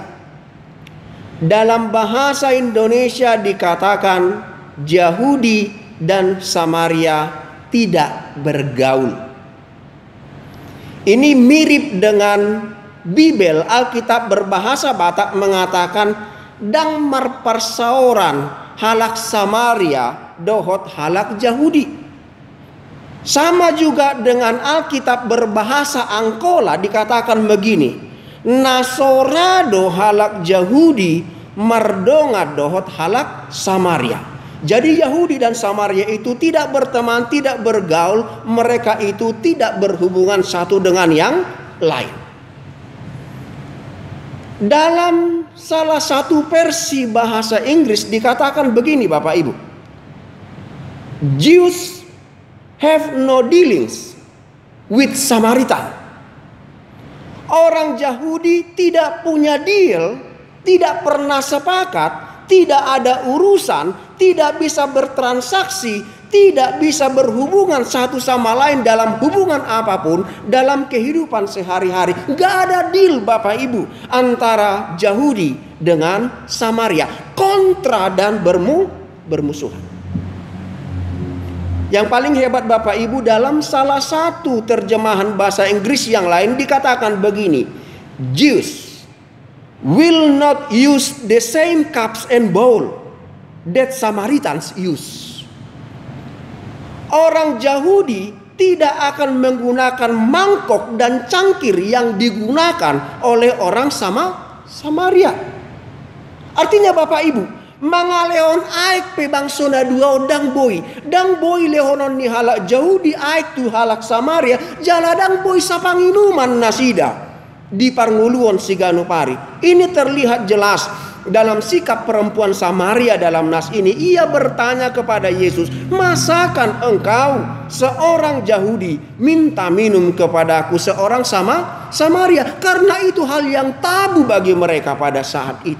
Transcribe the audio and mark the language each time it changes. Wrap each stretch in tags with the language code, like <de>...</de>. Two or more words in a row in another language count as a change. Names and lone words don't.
<id>Dalam bahasa Indonesia dikatakan Yahudi dan Samaria tidak bergaul. Ini mirip dengan Bibel. Alkitab berbahasa Batak mengatakan</id> <bbc>dang marparsauran halak Samaria dohot halak Yahudi.</bbc> <id>Sama juga dengan Alkitab berbahasa Angkola dikatakan begini,</id> <akb>Nasorado halak Yahudi mardonga dohot halak Samaria.</akb> <id>Jadi Yahudi dan Samaria itu tidak berteman, tidak bergaul, mereka itu tidak berhubungan satu dengan yang lain. Dalam salah satu versi bahasa Inggris dikatakan begini Bapak Ibu,</id> <en>Jews have no dealings with Samaritan.</en> <id>Orang Yahudi tidak punya deal, tidak pernah sepakat, tidak ada urusan, tidak bisa bertransaksi, tidak bisa berhubungan satu sama lain dalam hubungan apapun dalam kehidupan sehari-hari. Gak ada deal Bapak Ibu antara Yahudi dengan Samaria, kontra dan bermusuhan. Yang paling hebat Bapak Ibu, dalam salah satu terjemahan bahasa Inggris yang lain dikatakan begini,</id> <en>Jews will not use the same cups and bowl that Samaritans use.</en> <id>Orang Yahudi tidak akan menggunakan mangkok dan cangkir yang digunakan oleh orang Samaria. Artinya Bapak Ibu,</id> <btm>mangaleon aik pe bangsona dua dang boy lehonon ni halak Yahudi aik tu halak Samaria jaladang boy sapanginuman nasida di parnguluon sigano pari.</btm> <id>Ini terlihat jelas dalam sikap perempuan Samaria dalam nas ini. Ia bertanya kepada Yesus, masakan engkau seorang Yahudi minta minum kepadaku seorang Samaria? Karena itu hal yang tabu bagi mereka pada saat itu.</id>